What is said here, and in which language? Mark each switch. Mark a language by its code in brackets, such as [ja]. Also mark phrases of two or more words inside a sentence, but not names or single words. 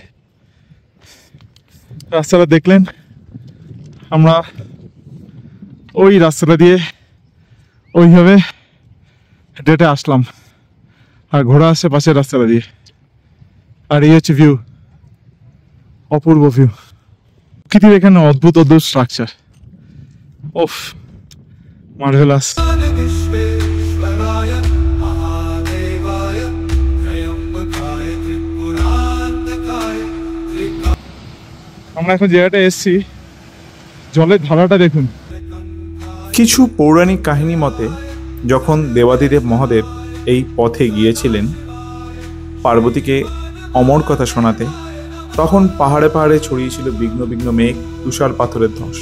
[bn] রাস্তাটা দেখলেন, আমরা ওই রাস্তাটা দিয়ে ওইভাবে হেঁটে আসলাম, আর ঘোরা আসছে পাশের রাস্তাটা দিয়ে। আর এই হচ্ছে ভিউ, অপূর্ব ভিউ। প্রকৃতির এখানে অদ্ভুত অদ্ভুত স্ট্রাকচার, ওফ মার্ভেলাস। [sa] विश्वेश्वराय महादेवाय त्रयंबकाय त्रिपुरान्तकाय [bn] আমরা এখন জায়গাটা এসছি, জলের ধারাটা দেখুন। কিছু পৌরাণিক কাহিনী মতে যখন দেবাদিদেব মহাদেব এই পথে গিয়েছিলেন পার্বতীকে অমর কথা শোনাতে, তখন পাহাড়ে পাহাড়ে ছড়িয়েছিল বিঘ্ন বিঘ্ন মেঘ, তুষার পাথরের ধস।